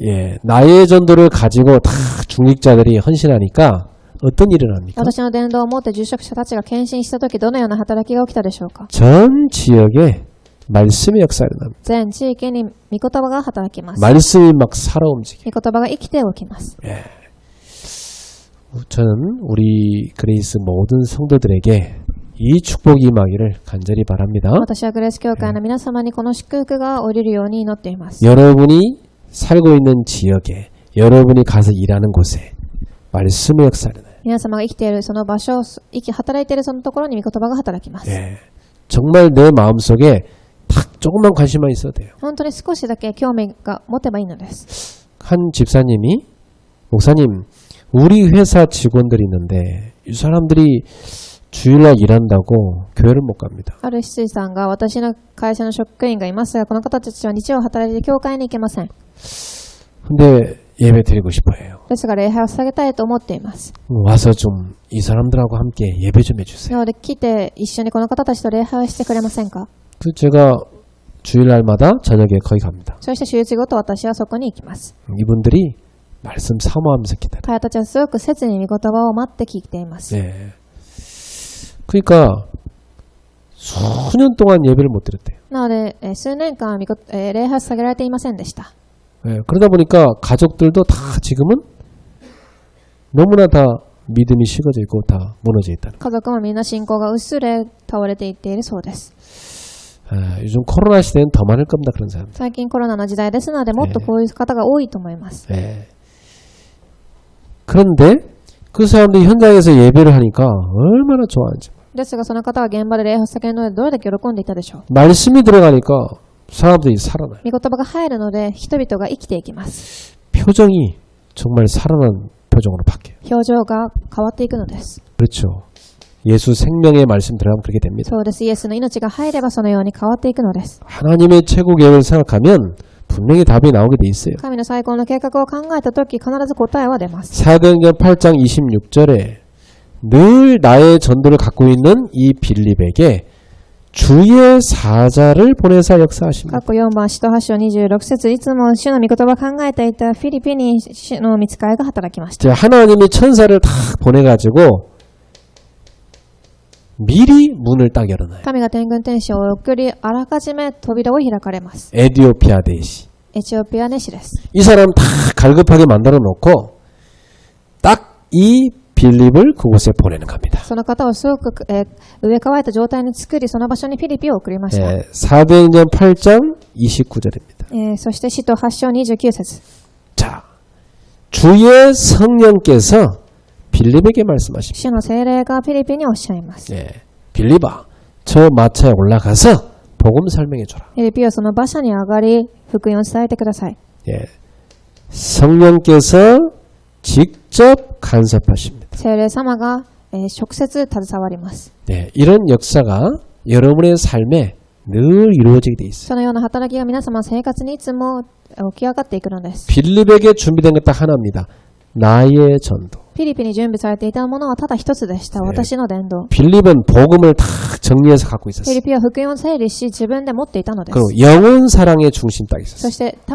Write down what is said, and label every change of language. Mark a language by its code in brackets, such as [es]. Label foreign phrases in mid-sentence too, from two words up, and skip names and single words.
[ko] 예, 나의 전도를 가지고 다 중직자들이 헌신하니까 어떤 일이 납니까? [ja] 私の伝道を持って住職者たちが献身したときどのような働きが起きたでしょうか。 [ko] 전 지역에 말씀의 역사가 일어납니다. [ja] 全地域に御言葉が働きます。 [ko] 말씀이 막 살아 움직여요. [ja] 御言葉が生きて起きます。 [ko] 저는 우리 그레이스 모든 성도들에게 이 축복이 임하기를 간절히 바랍니다. [ja] 私はグレース教会の皆様にこの祝福が降りるように祈っています。 [ko] 여러분이 살고 있는 지역에 여러분이 가서 일하는 곳에 말씀의 역사가 일어나요. [ja] 皆様が生きているその場所、働いているそのところに御言葉が働きます。 [ko] 예, 정말 내 마음속에 딱 조금만 관심만 있어도 돼요. [ja] 本当に少しだけ興味が持てばいいのです。 [ko] 한 집사님이 목사님 우리 회사 직원들이 있는데 이 사람들이 주일날 일한다고 교회를 못 갑니다. [ja] ある執事さんが私の会社の職員がいますが、この方たちは日曜働いて教会に行けません。 [ko] 근데 예배 드리고 싶어요. [ja] ですが礼拝を捧げたいと思っています。 [ko] 와서 좀 이 사람들하고 함께 예배 좀 해주세요. [ja] なので来て一緒にこの方たちと礼拝をしてくれませんか。 [ko] 그 제가 주일날마다 저녁에 거기 갑니다. [ja] そして週一ごと私はそこに行きます。 [ko] 이분들이 말씀 사모하면서 기다려요. [ja] 彼たちはすごく切に御言葉を待って聞いています。 [ko] 네. 그러니까 수년 동안 예배를 못 드렸대요. [ja] なので、数年間礼拝を捧げられていませんでした。 [ko] 네. 그러다 보니까 가족들도 다 지금은 너무나 다 믿음이 식어져 있고 다 무너져 있다는. [ja] 家族もみんな信仰が薄れ倒れていっているそうです。 [ko] 요즘 코로나 시대엔 더 많을 겁니다. 그런 사람들. [ja] 最近コロナの時代ですので、もっとこういう方が多いと思います。 [ko] 네. 그런데 그 사람들이 현장에서 예배를 하니까 얼마나 좋아하는지. [ja] ですが、その方は現場で礼拝を捧げるのでどれだけ喜んでいたでしょう。 [ko] 말씀이 들어가니까 사람들이 살아나요. [ja] 御言葉が入るので人々が生きていきます。 [ko] 표정이 정말 살아난 표정으로 바뀌어요. [ja] 表情が変わっていくのです。 [ko] 그렇죠. 예수 생명의 말씀 들어가면 그렇게 됩니다. [ja] そうです。イエスの命が入ればそのように変わっていくのです。 [ko] 하나님의 최고 계획을 생각하면 분명히 답이 나오게 돼 있어요. [ja] 神の最高の計画を考えたとき必ず答えは出ます。 [ko] 사도행전 8장 26절에 늘 나의 전도를 갖고 있는 이 빌립에게 주의 사자를 보내사 역사하십니다. [ja] 過去4番使徒8章26節いつも主の御言葉を考えていたフィリピに主の御使いが働きました。 [ko] 하나님이 천사를 다 보내가지고 미리 문을 딱 열어놔요. [ja] 神が天軍天使を送りあらかじめ扉を開かれます。 [ko] 에디오피아 대시. [ja] エチオピアネシです。 [ko] 이 사람 다 갈급하게 만들어 놓고 딱 이 빌립을 그곳에 보내는 겁니다. [ja] その方をすごく、植え替えた状態に作り、その場所にフィリピを送りました。 [ko] 사도행전 8장 29절입니다. [ja] そして使徒8章29節 [ko] 자, 주의 성령께서 빌립에게 말씀하십니다. [ja] 主の聖霊がフィリピにおっしゃいます。 [ko] 빌립아, 저 마차에 올라가서 복음 설명해 줘라. [ja] フィリピはその馬車に上がり、福音を伝えてください。 [ko] 성령께서 직접 간섭하십니다. [ja] 聖霊様が、直接携わります。 [ko] 이런 역사가 여러분의 삶에 늘 이루어지게 돼 있어요. [ja] そのような働きが皆様の生活にいつも起き上がっていくのです。 [ko] 빌립에게 준비된 것 딱 하나입니다. 나의 전도. [ja] フィリピに準備されていたものはただ一つでした。私の伝道。 [ko] 빌립은 복음을 다 정리해서 갖고 [ja] フィ [ko] 있었어요. [ja] リピは福音を整理し自分で持っていたのです。 [ko] 그리고 영혼 사랑의 중심 딱